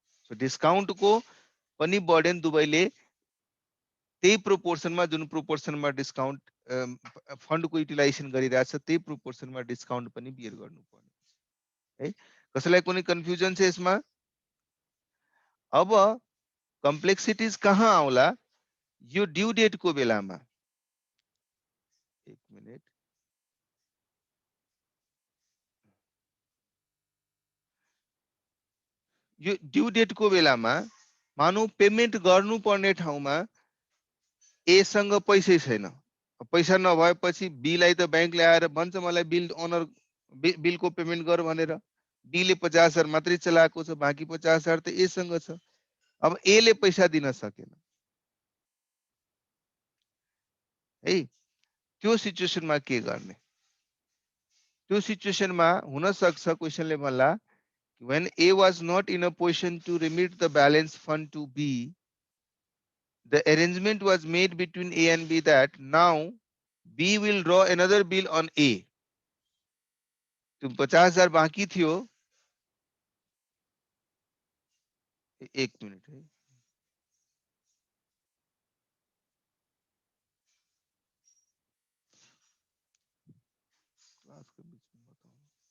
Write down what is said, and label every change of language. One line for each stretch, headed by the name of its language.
Nepali: So डिस्काउन्टको पनि burden दुवैले त्यही प्रोपोर्सनमा, जुन प्रोपोर्सनमा डिस्काउन्ट फन्डको युटिलाइजेसन गरिरहेछ त्यही प्रोपोर्सनमा डिस्काउन्ट पनि बियर गर्नुपर्ने है। कसैलाई कुनै कन्फ्युजन छ यसमा? अब कम्प्लेक्सिटीज कहाँ आउला? यो ड्यू डेट को बेलामा, एक मिनट, यो ड्यू डेट को बेलामा मानौ पेमेन्ट गर्नुपर्ने ठाउँमा ए सँग पैसै छैन, पैसा नभएपछि बी लाई त बैंकले आएर भन्छ मलाई बिल अनर बिलको पेमेन्ट गर भनेर, बी ले 50,000 मात्रै चलाएको छ, बाँकी 50,000 त ए सँग छ। अब ए ले पैसा दिन सकेन है, त्यो सिचुएसनमा के गर्ने? त्यो सिचुएसनमा हुन सक्छ क्वेशनले भन्ला
English: when A was not in a position to remit the balance fund to B, the arrangement was made between A and B that now B will draw another bill on A.
Hindi: तुम 50,000 बाकी
Nepali: थियो,
Hindi: एक minute है, class के बीच में बताऊं।